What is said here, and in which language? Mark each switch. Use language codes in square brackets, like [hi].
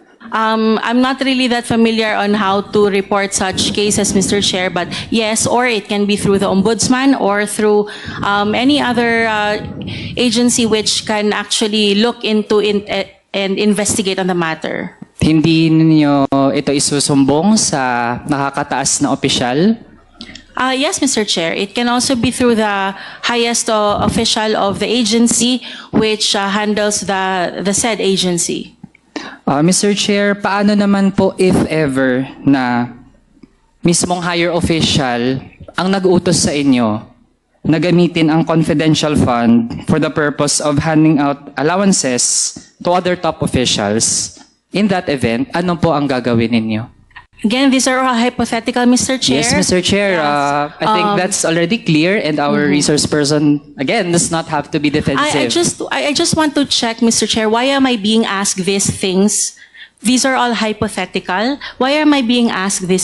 [en] I'm not really that familiar on how to report such cases, Mr. Chair, but yes, or it can be through the Ombudsman or through any other agency which can actually look into and investigate on the matter. [tl] Hindi ninyo ito isusumbong sa nakakataas na opisyal? [en] Yes, Mr. Chair. It can also be through the highest official of the agency which handles the said agency. Mr. Chair, [tl] paano naman po [en] if ever [tl] na mismong [en] higher official [tl] ang nag-utos sa inyo na gamitin ang [en] confidential fund for the purpose of handing out allowances to other top officials? In that event, [tl] ano po ang gagawin ninyo? [en] Again, these are all hypothetical, Mr. Chair. Yes, Mr. Chair. Yes. I think that's already clear, and our resource person, again, does not have to be defensive. I just want to check, Mr. Chair, why am I being asked these things These are all hypothetical. Why am I being asked this?